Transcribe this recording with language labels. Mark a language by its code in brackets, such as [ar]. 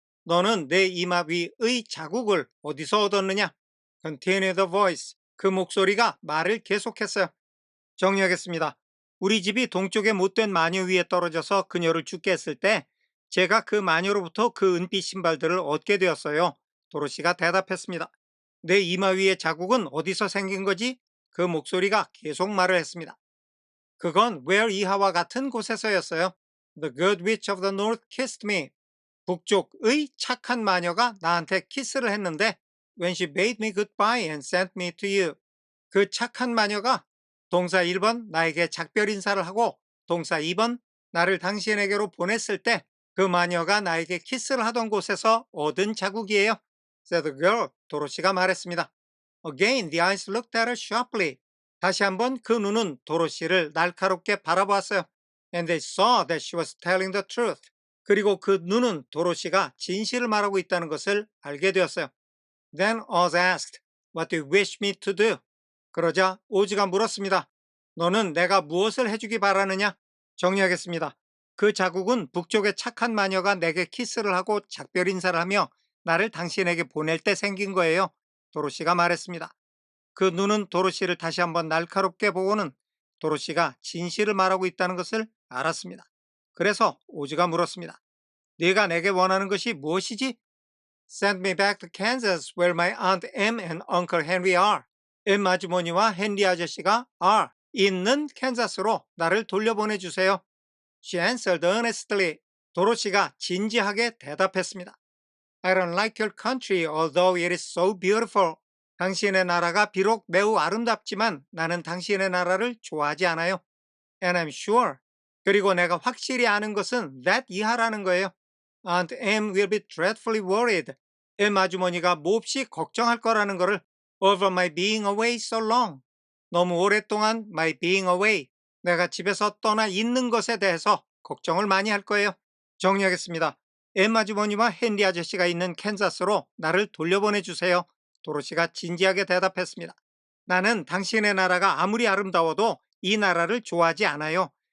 [ko] 너는 내 이마 위의 자국을 어디서 얻었느냐? [en] Continued the voice. [ko] 그 목소리가 말을 계속했어요. 정리하겠습니다. 우리 집이 동쪽의 못된 마녀 위에 떨어져서 그녀를 죽게 했을 때 제가 그 마녀로부터 그 은빛 신발들을 얻게 되었어요. 도로시가 대답했습니다. 내 이마 위의 자국은 어디서 생긴 거지? 그 목소리가 계속 말을 했습니다. 그건 where 이하와 같은 곳에서였어요. [en] The good witch of the north kissed me. [ko] 북쪽의 착한 마녀가 나한테 키스를 했는데 [en] when she bade me goodbye and sent me to you. [ko] 그 착한 마녀가 동사 1번 나에게 작별 인사를 하고 동사 2번 나를 당신에게로 보냈을 때 그 마녀가 나에게 키스를 하던 곳에서 얻은 자국이에요. [en] said the girl. [ko] 도로시가 말했습니다. [en] Again, the eyes looked at her sharply. [ko] 다시 한번 그 눈은 도로시를 날카롭게 바라보았어요. [en] And they saw that she was telling the truth. [ko] 그리고 그 눈은 도로시가 진실을 말하고 있다는 것을 알게 되었어요. [en] Then Oz asked, What do you wish me to do? [ko] 그러자 오즈가 물었습니다. 너는 내가 무엇을 해주기 바라느냐? 정리하겠습니다. 그 자국은 북쪽의 착한 마녀가 내게 키스를 하고 작별 인사를 하며 나를 당신에게 보낼 때 생긴 거예요. 도로시가 말했습니다. 그 눈은 도로시를 다시 한번 날카롭게 보고는 도로시가 진실을 말하고 있다는 것을 알았습니다. 그래서 오즈가 물었습니다. 네가 내게 원하는 것이 무엇이지? [en] Send me back to Kansas where my Aunt Em and Uncle Henry are. [ko] 엠 아주머니와 헨리 아저씨가 are 있는 캔자스로 나를 돌려보내주세요. [en] She answered earnestly. [ko] 도로시가 진지하게 대답했습니다. [en] I don't like your country although it is so beautiful. [ko] 당신의 나라가 비록 매우 아름답지만 나는 당신의 나라를 좋아하지 않아요. [en] And I'm sure. [ko] 그리고 내가 확실히 아는 것은 that 이하라는 거예요. [en] Aunt Em will be dreadfully worried. [ko] 엠 아주머니가 몹시 걱정할 거라는 거를 [en] over my being away so long. [ko] 너무 오랫동안 [en] my being away. [ko] 내가 집에서 떠나 있는 것에 대해서 걱정을 많이 할 거예요. 정리하겠습니다. 엠 아주머니와 헨리 아저씨가 있는 캔자스로 나를 돌려보내주세요. 도로시가 진지하게 대답했습니다. 나는 당신의 나라가 아무리 아름다워도 이 나라를 좋아하지 않아요.